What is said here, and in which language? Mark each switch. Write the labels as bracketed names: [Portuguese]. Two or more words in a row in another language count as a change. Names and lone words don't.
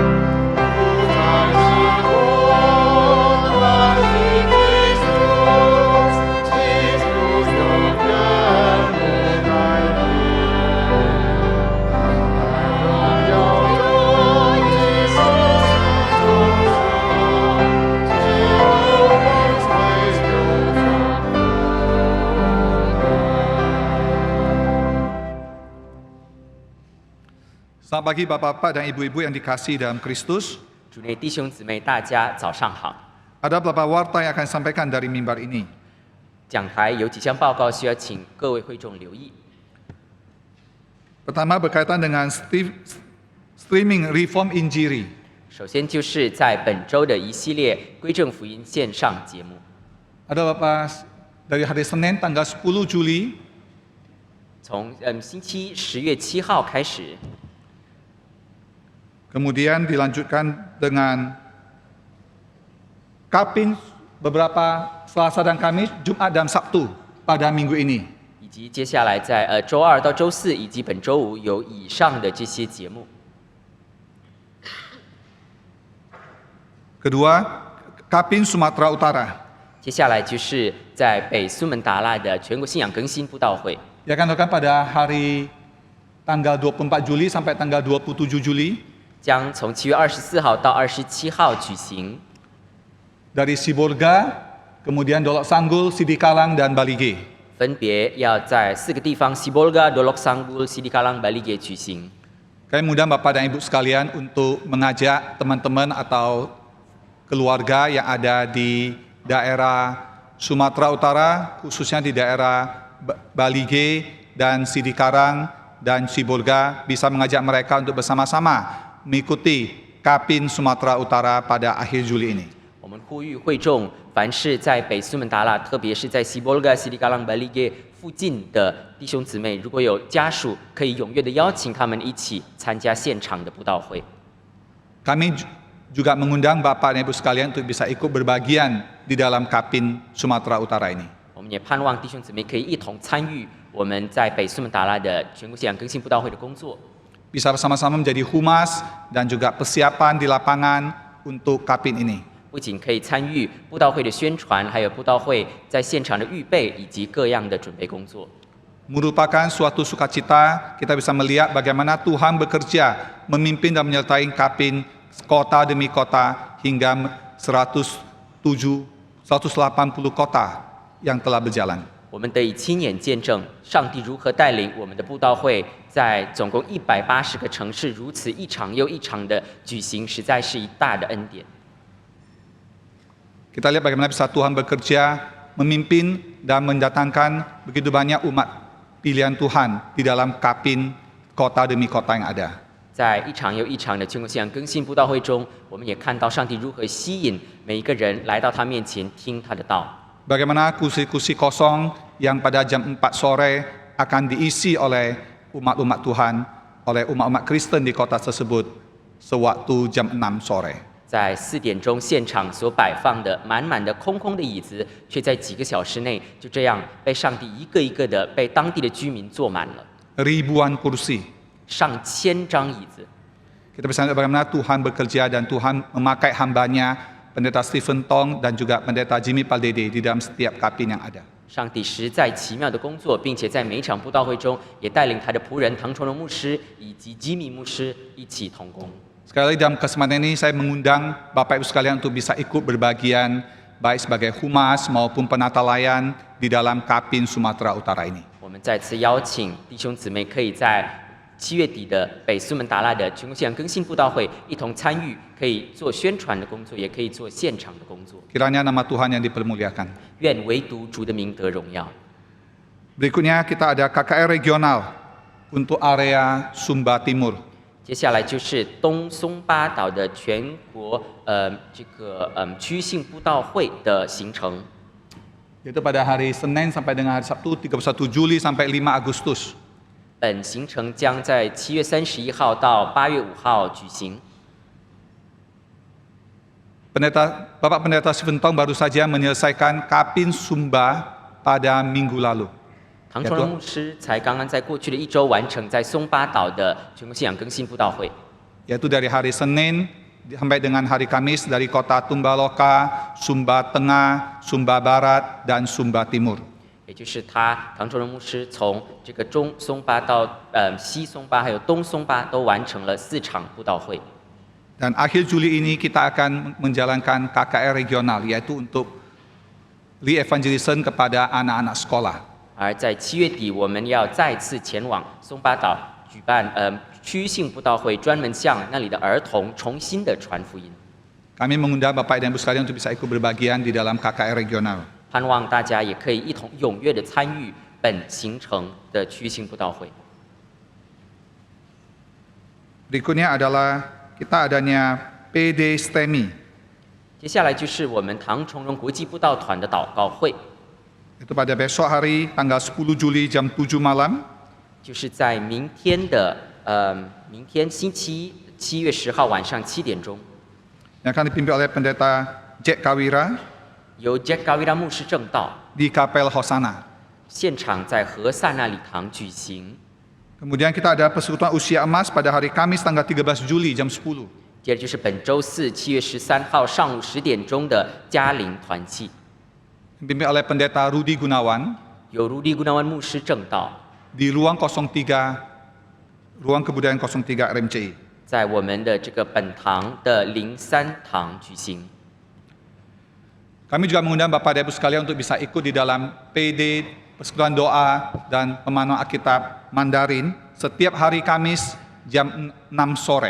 [Chinese] 不再是我，乃是基督，基督永远不改变。在荣耀中，基督是中主，基督光辉永存不换。 [Indonesian] Selamat pagi Bapak-Bapak dan Ibu-Ibu yang dikasihi dalam Kristus. [Chinese] 主内弟兄姊妹，大家早上好。 [Indonesian] Ada beberapa warta yang akan disampaikan dari mimbar ini. [Chinese] 讲台有几项报告需要请各位会众留意。 [Indonesian] Pertama berkaitan dengan streaming Reform Injili. [Chinese] 首先就是在本周的一系列归正福音线上节目， [Indonesian] Ada Bapak dari hari Senin tanggal 10 Juli [Chinese] 从星期10月7号开始， [Indonesian] kemudian dilanjutkan dengan Kapin beberapa Selasa dan Kamis, Jumat dan Sabtu pada minggu ini. [Chinese] 以及接下来在周2到周4以及本周5有以上的这些节目。 [Indonesian] Kedua, Kapin Sumatera Utara. [Chinese] 接下来就是在北苏门答腊的全国信仰更新布道会， [Indonesian] Ia akan dilakukan pada hari tanggal 24 Juli sampai tanggal 27 Juli [Chinese] 将从7月24号到27号举行， [Indonesian] dari Sibolga, kemudian Dolok Sanggul, Sidikalang dan Balige. [Chinese] 分别要在4个地方：西波尔嘎、多洛桑古、西里卡朗、巴利给举行。 [Indonesian] Kami mengundang Bapak dan Ibu sekalian untuk mengajak teman-teman atau keluarga yang ada di daerah Sumatera Utara, khususnya di daerah Balige dan Sidikarang dan Sibolga, bisa mengajak mereka untuk bersama-sama mengikuti Kapin Sumatera Utara pada akhir Juli ini. [Chinese] 我们呼吁会众，凡是在北苏门答腊，特别是在西波尔西里嘎朗白利耶附近的弟兄姊妹，如果有家属，可以踊跃的邀请他们一起参加现场的布道会。 [Indonesian] Kami juga mengundang Bapak dan Ibu sekalian untuk bisa ikut berbagian di dalam Kapin Sumatera Utara ini. [Chinese] 我们也盼望弟兄姊妹可以一同参与我们在北苏门答腊的全国信仰更新布道会的工作， [Indonesian] Bisa bersama-sama menjadi humas dan juga persiapan di lapangan untuk Kapin ini. [Chinese] 不仅可以参与布道会的宣传，还有布道会在现场的预备以及各样的准备工作。 [Indonesian] Merupakan suatu sukacita kita bisa melihat bagaimana Tuhan bekerja memimpin dan menyertai Kapin kota demi kota hingga 180 kota yang telah berjalan. [Chinese] 我们得以亲眼见证上帝如何带领我们的布道会，在总共180个城市如此一场又一场的举行，实在是一大的恩典。 [Indonesian] Kita lihat bagaimana bisa Tuhan bekerja, memimpin dan mendatangkan begitu banyak umat pilihan Tuhan di dalam Kapin kota demi kota yang ada. [Chinese] 在一场又一场的全国信仰更新布道会中，我们也看到上帝如何吸引每一个人来到他面前听他的道。 [Indonesian] Bagaimana kursi-kursi kosong yang pada jam 4 sore akan diisi oleh umat-umat Tuhan, oleh umat-umat Kristen di kota tersebut sewaktu jam 6 sore. [Chinese] 在4点钟现场所摆放的满满的空空的椅子，却在几个小时内就这样被上帝一个一个的被当地的居民坐满了， [Indonesian] Ribuan kursi. [Chinese] 上千张椅子。 [Indonesian] Kita bisa lihat bagaimana Tuhan bekerja dan Tuhan memakai hambanya, Pendeta Stephen Tong dan juga Pendeta Jimmy Paldede di dalam setiap kapin yang ada. [Chinese] 上帝实在奇妙的工作，并且在每一场布道会中，也带领他的仆人唐崇荣牧师以及基米牧师一起同工。 [Indonesian] Sekali lagi dalam kesempatan ini saya mengundang Bapak Ibu sekalian untuk bisa ikut berbagian baik sebagai humas maupun penata layan di dalam Kapin Sumatera Utara ini. [Chinese] 我们再次邀请弟兄姊妹可以在7月底的北苏门答腊的全国信仰更新布道会一同参与，可以做宣传的工作，也可以做现场的工作。 [Indonesian] Kiranya nama Tuhan yang dipermuliakan. [Chinese] 愿唯独主的名得荣耀。 [Indonesian] Berikutnya kita ada KKR regional untuk area Sumba Timur. [Chinese] 接下来就是东松巴岛的全国区性布道会的行程， [Indonesian] Yaitu pada hari Senin sampai dengan hari Sabtu 31 Juli sampai 5 Agustus. [Chinese] 本行程将在7月31号到8月5号举行。 [Indonesian] Bapak Pendeta Stephen Tong baru saja menyelesaikan Kapin Sumba pada minggu lalu. [Chinese] 唐崇荣牧师才刚刚在过去的1周完成在松巴岛的全国信仰更新布道会， [Indonesian] Yaitu dari hari Senin sampai dengan hari Kamis dari kota Tumbaloka, Sumba Tengah, Sumba Barat, dan Sumba Timur. [Chinese] 也就是唐崇荣牧师从这个中松巴到西松巴还有东松巴都完成了4场布道会。 [Indonesian] Dan akhir Juli ini kita akan menjalankan KKR regional, yaitu untuk re-evangelism kepada anak-anak sekolah. [Chinese] 而在7月底，我们要再次前往松巴岛举办区域性布道会，专门向那里的儿童重新的传福音。 [Indonesian] Kami mengundang Bapak dan Ibu sekalian untuk bisa ikut berbagian di dalam KKR regional. [Chinese] 盼望大家也可以一同踊跃的参与本行程的区域性布道会。 [Indonesian] Berikutnya adalah kita adanya PD STEMI, [Chinese] 接下来就是我们唐崇荣国际布道团的祷告会， [Indonesian] itu pada besok hari tanggal 10 Juli jam 7 malam. [Chinese] 就是在明天星期7月10号晚上7点钟， [Indonesian] yang akan dipimpin oleh Pendeta Jack Kawira [Chinese] 由 Jack Gawira 牧师正道， [Indonesian] di Kapel Hosana. [Chinese] 现场在和萨那礼堂举行。 [Indonesian] Kemudian kita ada persekutuan usia emas pada hari Kamis tanggal 13 Juli jam 10. [Chinese] 接着就是本周4 7月13号上午10点钟的嘉陵团契， [Indonesian] Dipimpin oleh Pendeta Rudi Gunawan [Chinese] 由如利古纳万牧师正道， [Indonesian] di ruang 03, ruang kebudayaan 03 RMCI. [Chinese] 在我们的这个本堂的03堂举行。 [Indonesian] Kami juga mengundang Bapak dan Ibu sekalian untuk bisa ikut di dalam PD, persekutuan doa dan pemahaman Alkitab Mandarin setiap hari Kamis jam 6 sore.